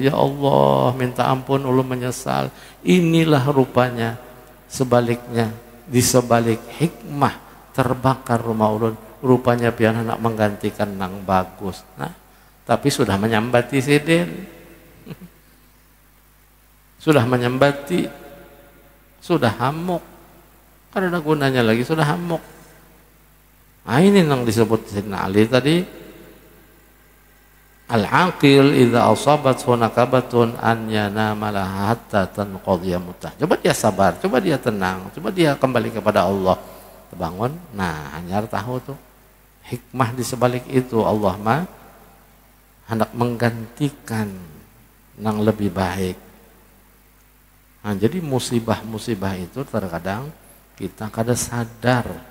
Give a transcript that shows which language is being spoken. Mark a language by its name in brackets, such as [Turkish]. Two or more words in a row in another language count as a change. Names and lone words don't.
[Banjar] Ya Allah, minta ampun, ulun menyesal. Inilah rupanya sebaliknya, di sebalik hikmah terbakar rumah ulun, rupanya pian hendak menggantikan nang bagus. Nah, tapi sudah menyambati sidin. Sudah menyambati, sudah hamuk, kan ada gunanya lagi, sudah hamuk. [Indonesian] Nah, ini yang disebut Sayyidina Ali tadi, [Arabic] العاقل إذا أصابت نكبات أن ينام لها حتى تنقضي موته. [Indonesian] Coba dia sabar, coba dia tenang, coba dia kembali kepada Allah, terbangun. Nah, hanya tahu tuh hikmah di sebalik itu. Allah mah hendak menggantikan yang lebih baik. Nah, jadi musibah-musibah itu terkadang kita kada sadar.